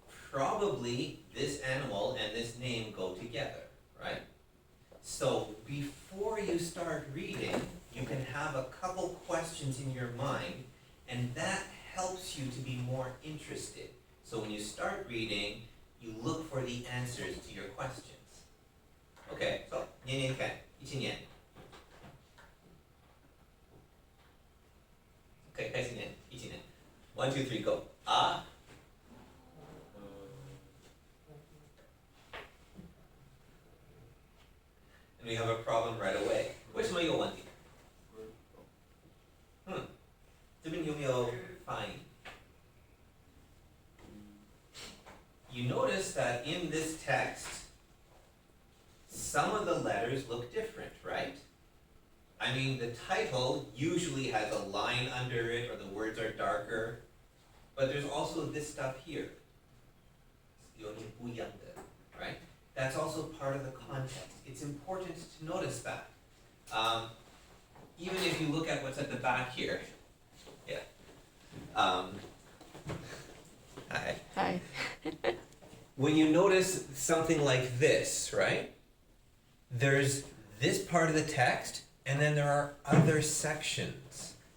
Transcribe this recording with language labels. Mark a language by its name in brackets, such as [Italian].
[English] Probably this animal and this name go together, right? So before you start reading, you can have a couple questions in your mind, and that helps you to be more interested. So when you start reading, you look for the answers to your questions. Okay, so [Chinese] 念念看，一起念。 Okay, 开始念，一起念。 [English] 1, 2, 3, go. Ah. And we have a problem right away. [Chinese] 为什么有问题？这边有没有发音？ [English] You notice that in this text, some of the letters look different, right? I mean, the title usually has a line under it, or the words are darker, but there's also this stuff here. [Chinese] 有点不一样的, right? [English] That's also part of the context. It's important to notice that. Even if you look at what's at the back here. Yeah. Hi. Hi. When you notice something like this, right? There's this part of the text, and then there are other sections.